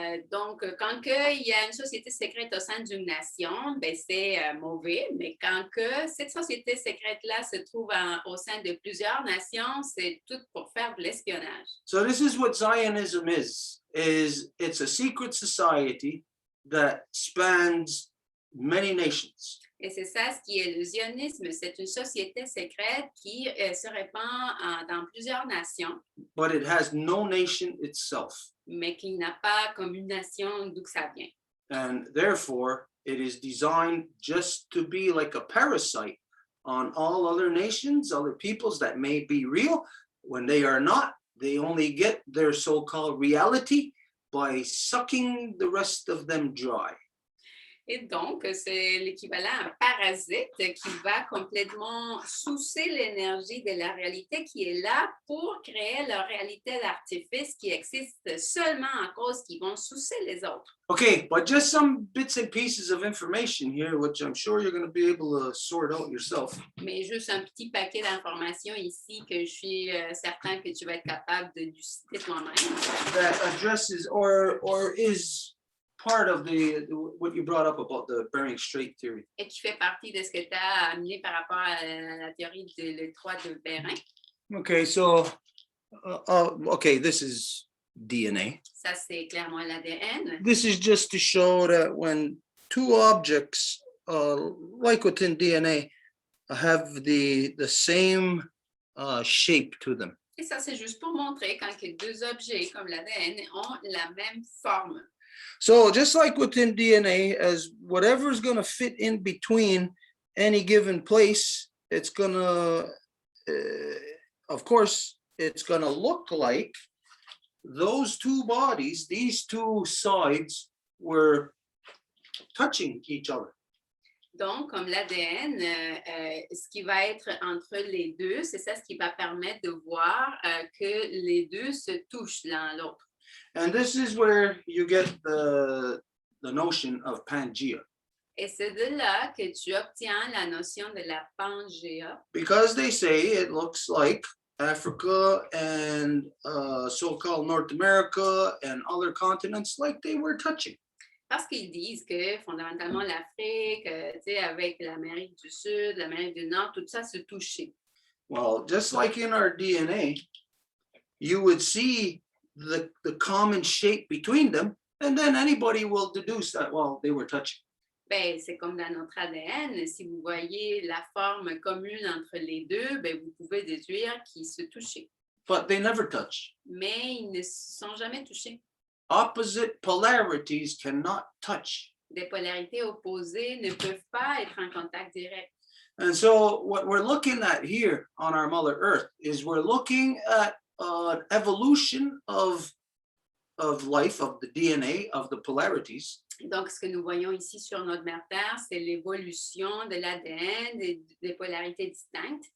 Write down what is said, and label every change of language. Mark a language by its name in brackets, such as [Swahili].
[French] Donc, quand il y a une société secrète au sein d'une nation, ben c'est mauvais, mais quand que cette société secrète-là se trouve au sein de plusieurs nations, c'est tout pour faire de l'espionnage. [English] So this is what Zionism is it's a secret society that spans many nations. [French] Et c'est ça ce qui est le zionisme, c'est une société secrète qui se répand dans plusieurs nations, [English] But it has no nation itself. [French] mais qui n'a pas comme une nation d'où que ça vient. [English] And therefore, it is designed just to be like a parasite on all other nations, other peoples that may be real. When they are not, they only get their so-called reality by sucking the rest of them dry. [French] Et donc, c'est l'équivalent à un parasite qui va complètement sucer l'énergie de la réalité qui est là pour créer leur réalité d'artifice qui existe seulement à cause qu'ils vont sucer les autres. [English] Okay, but just some bits and pieces of information here, which I'm sure you're going to be able to sort out yourself. [French] Mais juste un petit paquet d'informations ici que je suis certain que tu vas être capable de citer toi-même. [English] That addresses or is part of what you brought up about the Bering Strait theory. [French] Et qui fait partie de ce que tu as amené par rapport à la théorie de l'étroit de Bering. [English] Okay, so, okay, this is DNA. [French] Ça, c'est clairement l'ADN. [English] This is just to show that when two objects, like within DNA, have the same shape to them. [French] Et ça, c'est juste pour montrer quand que deux objets comme l'ADN ont la même forme. [English] So just like within DNA, as whatever is going to fit in between any given place, it's going to, of course, it's going to look like those two bodies, these two sides were touching each other. [French] Donc, comme l'ADN, ce qui va être entre les deux, c'est ça ce qui va permettre de voir que les deux se touchent l'un l'autre. [English] And this is where you get the notion of Pangea. [French] Et c'est de là que tu obtiens la notion de la Pangea. [English] Because they say it looks like Africa and so-called North America and other continents like they were touching. [French] Parce qu'ils disent que fondamentalement l'Afrique, tu sais, avec l'Amérique du Sud, l'Amérique du Nord, tout ça se touchait. [English] Well, just like in our DNA, you would see the common shape between them, and then anybody will deduce that, well, they were touching. [French] Ben, c'est comme dans notre ADN, si vous voyez la forme commune entre les deux, ben, vous pouvez déduire qu'ils se touchaient. [English] But they never touch. [French] Mais ils ne se sont jamais touchés. [English] Opposite polarities cannot touch. [French] Des polarités opposées ne peuvent pas être en contact direct. [English] And so what we're looking at here on our Mother Earth is we're looking at an evolution of life, of the DNA, of the polarities [French] Donc, ce que nous voyons ici sur notre mère Terre, c'est l'évolution de l'ADN, des polarités distinctes,